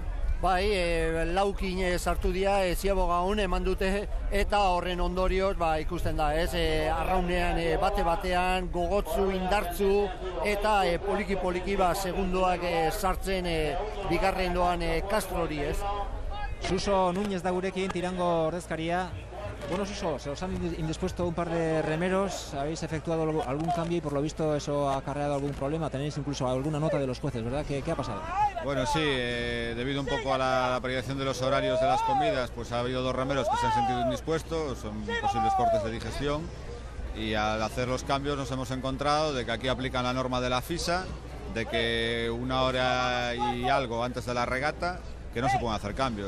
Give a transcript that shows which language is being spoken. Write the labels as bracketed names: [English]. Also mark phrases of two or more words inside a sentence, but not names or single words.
[Basque] Bai, laukin sartu dira, ziaboga hon eman dute, eta horren ondorioz, ikusten da, arraunean bate-batean, gogotzu, indartzu, eta poliki-poliki segundoak sartzen bigarren doan Castrori, ez? Suso Núñez da gurekin, Tirango ordezkaria. [Spanish] Bueno, Suso, se os han indispuesto un par de remeros, habéis efectuado algún cambio y por lo visto eso ha acarreado algún problema, tenéis incluso alguna nota de los jueces, ¿verdad? ¿Qué ha pasado? Bueno, sí, debido un poco a la variación de los horarios de las comidas, pues ha habido 2 remeros que se han sentido indispuestos, son posibles cortes de digestión, y al hacer los cambios nos hemos encontrado de que aquí aplican la norma de la FISA, de que 1 hora y algo antes de la regata, que no se pueden hacer cambios.